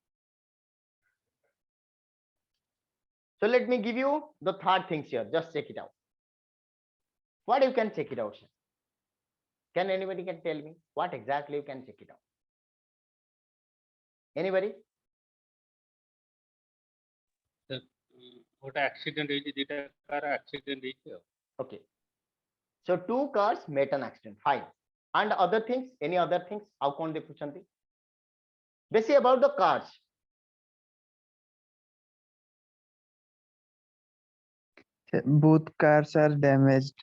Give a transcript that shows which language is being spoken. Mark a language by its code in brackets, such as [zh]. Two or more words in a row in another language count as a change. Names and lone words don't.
[en] So let me give you the third things here. Just check it out. What you can check it out, sir? Can anybody can tell me what exactly you can check it out? Anybody? what accident [or] ହେଇଛି ଦିଟା କାର accident ହେଇଛି ଆଉ। [en] Okay. So two cars met an accident. Fine. And other things? Any other things? How can they put something? Basically about the cars. Both cars are damaged.